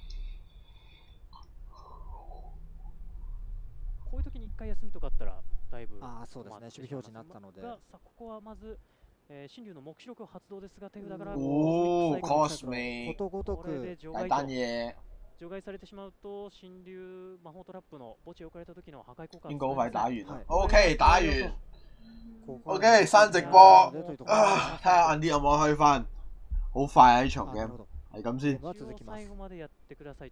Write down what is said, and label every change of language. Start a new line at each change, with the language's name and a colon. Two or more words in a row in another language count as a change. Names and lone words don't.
Japanese: こういう時に1回休みとかあったらだいぶそうですね、守備表示になったので。さあここはまず神竜の目視録発動ですが手札からコスメことごとく
Cantonese: 大胆嘢。
Japanese: 除外されてしまうと神竜魔法トラップの墓地を置かれた時の破壊効果
Cantonese: 應該好快打完啦。OK， 打完。 OK， 刪直播啊！睇下晏啲有冇開翻，好快啊！呢場 game 係咁先。